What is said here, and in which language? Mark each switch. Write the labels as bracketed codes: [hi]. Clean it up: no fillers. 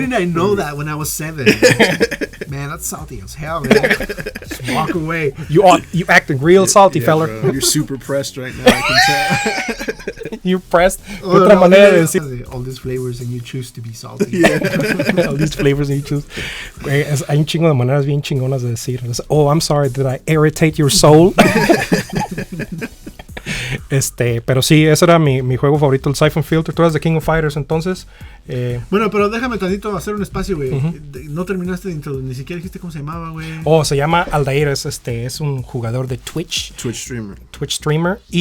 [en] didn't I know that when I was 7? Man, that's salty as hell, man. Just walk away. You acting real salty, fella. Bro, you're super pressed right now, I can tell. You're pressed. [es] Otra manera de decir. [en] All these flavors and you choose to be salty. Yeah. All these flavors and you choose. [es] Hay un chingo de maneras bien chingonas de decir. [en] Oh, I'm sorry, did I irritate your soul? [es] Pero sí, ese era mi juego favorito, el Siphon Filter. Tú eras de King of Fighters, entonces. Bueno, pero déjame tantito hacer un espacio, güey. No terminaste de introducir, ni siquiera dijiste cómo se llamaba, güey. Se llama Aldair, es un jugador de Twitch streamer.